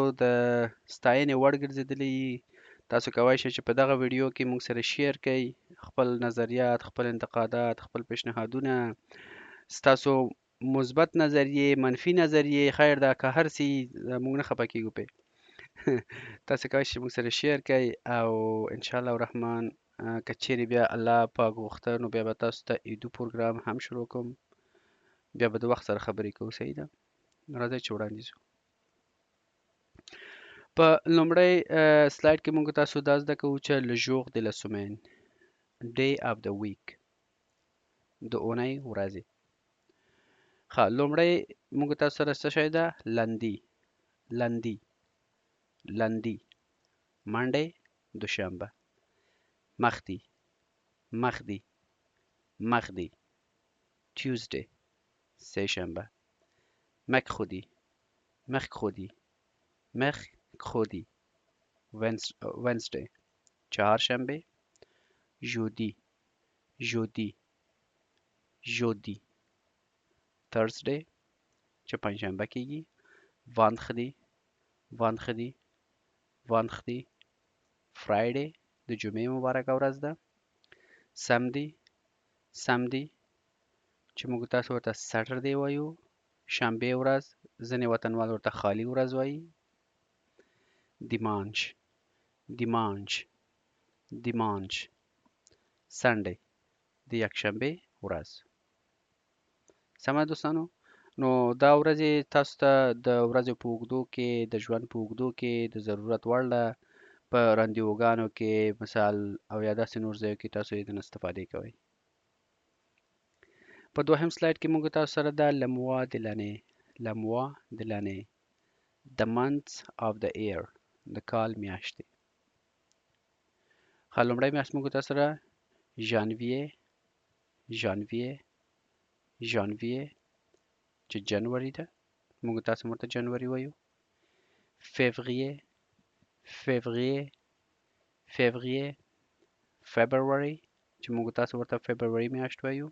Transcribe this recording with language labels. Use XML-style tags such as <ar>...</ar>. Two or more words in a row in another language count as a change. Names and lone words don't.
<ps>د ستاینې وړ ګرځېدلي، تاسو کولی شئ چې په دغه ویډیو کې موږ سره شیر کړئ خپل نظریات، خپل انتقادات، خپل پیشنهادونه، ستاسو مثبت نظریې، منفي نظریې، خیر دا که هر څه موږ نه خفه کیږو پې تاسو کولی شئ موږ سره شیر کړئ او</ps> <ar>انشاءالله الرحمن</ar> <ps>که چیرې بیا الله پاک وغوښته نو بیا به تاسو ته ایدو پروګرام هم شروع کوم. بیا به د وخت سره خبرې کوو. صحیح ده؟ راځئ چې وړاندې ځو. په لومړی سلاید کې موږ تاسو دا زده کوو چې le jour de la semaine, day of the week، د اونۍ ورځې. ښه، لومړی موږ تاسو سره څه شی ده؟</ps> <fr>lundi, lundi, lundi, منډی، دوشنبه، mardi, mardi, mardi, Tuesday، سهشنبه، mercredi، mercredi، mercredi، Wednesday،</fr> <fa>چهارشنبه،</fa> <fr>jeudi، jeudi، jeudi،</fr> <ps>Thursday چې پنجشنبه کېږي،</ps> <fr>vendredi، vendredi، vendredi،</fr> <ps>Friday د جمعې مبارکه ورځ ده،</ps> <fr>samedi، samedi</fr> <ps>چې موږ تاسو ورته سټرډے وایو، شنبې ورځ، ځینې وطنوال ورته خالي ورځ وایي،</ps> <fr>dimanche، dimanche، dimanche،</fr> <ps>سنډے د یکشنبې ورځ. سمه دوستانو؟ نو دا ورځې تاسو ته د ورځې په اوږدو کې، د ژوند په اوږدو کې د ضرورت وړ ده. په راندیوګانو کې مثال او یا داسې نور ځایو کې تاسو یې د استفادې کوئ. په دوهم سلاید کې موږ تاسو سره د</ps> <fr>le mois de l'année، le mois de l'année،</fr> <en>the months of the year،</en> <ps>د کال میاشتې. ښه، لومړی میاشت موږ تاسو سره</ps> <fr>janvier, janvier, janvier</fr> <ps>چې جنوري ده، موږ تاسو ورته جنوري وایو.</ps> <fr>février, février, février,</fr> <ps>فبروري چې موږ تاسو ورته فبروري میاشت وایو.</ps>